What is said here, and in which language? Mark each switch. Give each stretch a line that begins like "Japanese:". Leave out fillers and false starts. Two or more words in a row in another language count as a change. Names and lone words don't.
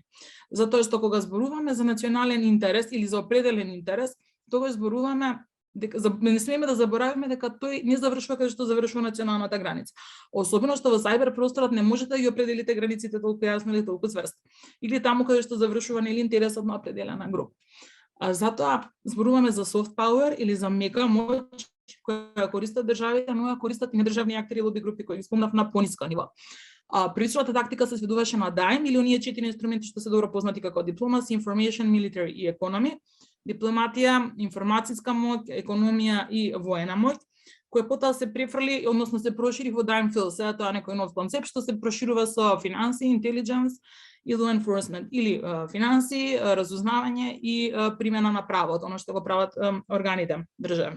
Macedonian: Затоа што кога зборуваме за национален интерес или за определен интерес, тогаш зборуваме дека не смееме да заборавиме дека тој не завршува каде што завршува националната граница. Особено што во сајбер просторот не можете да ги определите границите толку јасно или толку цврсто. Или таму каде што завршува нели интересот на определена група. Затоа зборуваме за
English: soft power
Macedonian: или за мека моќ која користат државите, но ја користат и недржавни актери и лоби групи кои ги спомнав на пониско ниво. Приличната тактика се сведуваше на DIME или оние 4 инструменти што се добро познати како
English: diplomacy, information, military
Macedonian: и economy. Дипломатија, информацијска моќ, економија и воена моќ, која потоа се префрли, односно се прошири во DIME Phil. Сега тоа е некој нов концепт што се проширува со финанси, intelligence и
English: law enforcement,
Macedonian: или финанси, разузнавање и примена на правото, оно што го прават органите државни.